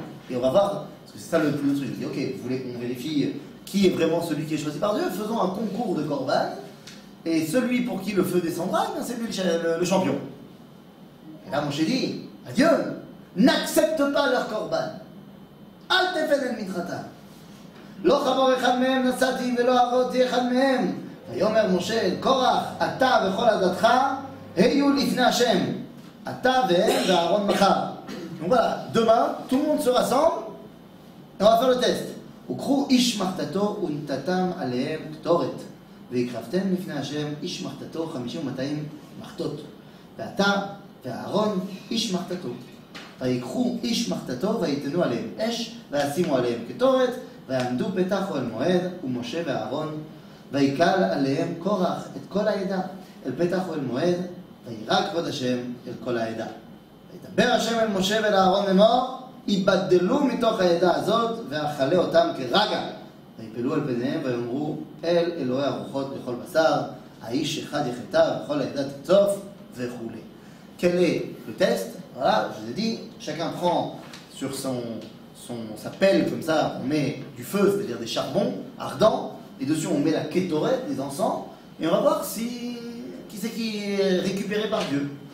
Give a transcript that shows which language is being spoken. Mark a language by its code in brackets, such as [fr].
[fr] Et on va voir, parce que c'est ça le truc. Je dis, ok, vous voulez qu'on vérifie qui est vraiment celui qui est choisi par Dieu? Faisons un concours de korban, et celui pour qui le feu descendra, c'est lui le champion. Et là, Moshe dit, à Dieu, n'accepte pas leur korban. [he] Al tefen el minchatam. לא חמור אחד מהם נסעתי ולא ארותי אחד מהם. ויאמר משה אל קורח, אתה וכל עדתך היו לפני השם. אתה והם ואהרון מחר. [fr] Donc voilà, demain, tout le monde se rassemble et on va faire le test. [he] וקחו איש מחתתו ונתתם עליהם קטורת. והקרבתם לפני השם איש מחתתו 50 ו200 מחתות. ואתה ואהרון איש מחתתו. ויקחו איש מחתתו ויתנו עליהם אש וישימו עליהם קטורת. ועמדו פתח אוהל מועד, ומשה ואהרון, ויקל עליהם קורח את כל העדה, אל פתח אוהל מועד, וירא כבוד השם אל כל העדה. וידבר השם אל משה ואל אהרון לאמור, יבדלו מתוך העדה הזאת, ואכלה אותם כרגע. ויפלו על פניהם ויאמרו, אל אלוהי הרוחות לכל בשר, האיש אחד יחטא וכל העדה תצוף, וכו'. [fr] Quel est le test? Voilà, je vous ai dit, chacun prend sur sa pelle comme ça, on met du feu, c'est-à-dire des charbons ardents, et dessus on met la kétorette, les encens, et on va voir qui c'est qui est récupéré par Dieu.